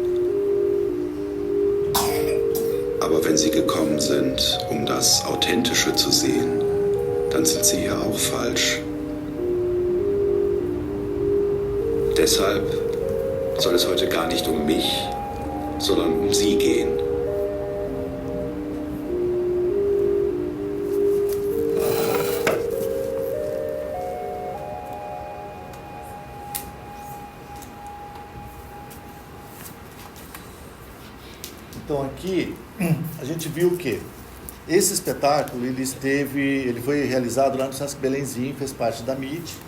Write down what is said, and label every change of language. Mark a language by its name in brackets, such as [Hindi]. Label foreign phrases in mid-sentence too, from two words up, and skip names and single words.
[German] Aber wenn Sie gekommen sind, um das Authentische zu sehen, dann sind Sie hier auch falsch. Deshalb soll es heute gar nicht um mich, sondern um Sie gehen. [Portuguese] Então aqui a gente viu que esse espetáculo ele foi realizado lá no Sesc Belenzinho, fez parte da MIT.